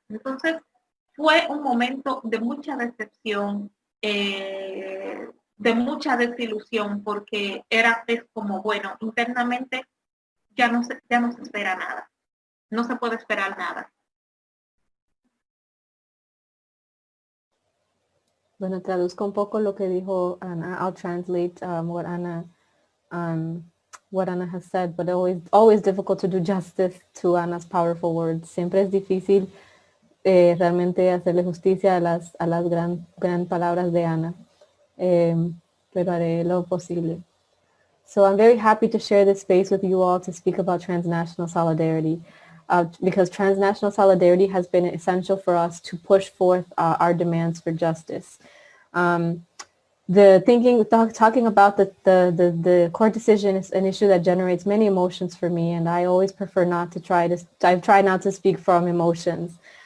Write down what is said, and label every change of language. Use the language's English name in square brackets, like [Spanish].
[Spanish] Entonces, fue un momento de mucha decepción, de mucha desilusión, porque es como, bueno, internamente ya no se espera nada. No se puede esperar nada. Bueno, traduzco un poco lo que dijo Ana. [English] I'll translate what Ana has said, but always difficult to do justice to Ana's powerful words. [Spanish] Siempre es difícil realmente hacerle justicia a las gran palabras de Ana, pero haré lo posible. [English] So I'm very happy to share this space with you all to speak about transnational solidarity, because transnational solidarity has been essential for us to push forth our demands for justice. Talking about the court decision is an issue that generates many emotions for me, and I always prefer not to I've tried not to speak from emotions.